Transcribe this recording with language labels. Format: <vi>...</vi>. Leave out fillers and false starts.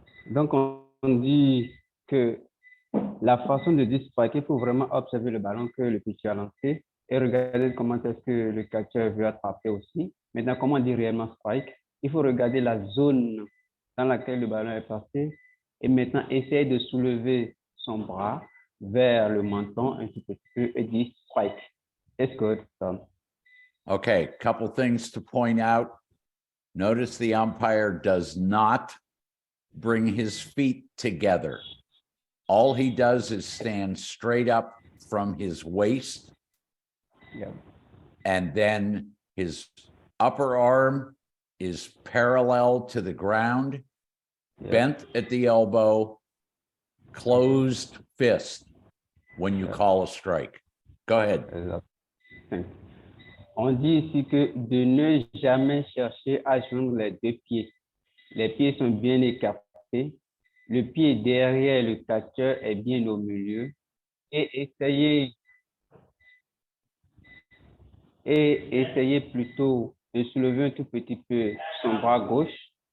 <fr>Donc, on dit que la façon de dire strike, il faut vraiment observer le ballon que le pitcher a lancé et regarder comment est-ce que le catcher veut attraper aussi. Maintenant, comment dire réellement strike? Il faut regarder la zone dans laquelle le ballon est passé et maintenant essayer de soulever son bras vers le menton un petit peu et dire strike.</fr> <en>It's good. So. Okay, couple things to point out. Notice the umpire does not bring his feet together. All he does is stand straight up from his waist. Yeah. And then his upper arm is parallel to the ground, bent at the elbow, closed fist when you call a strike. Go ahead.</en> <fr>Exact. On dit ici que de ne jamais chercher à joindre les deux pieds. Les pieds sont bien écartés. Le pied derrière le catcheur est bien au milieu. Et essayez plutôt de soulever un tout petit peu son bras gauche.</fr>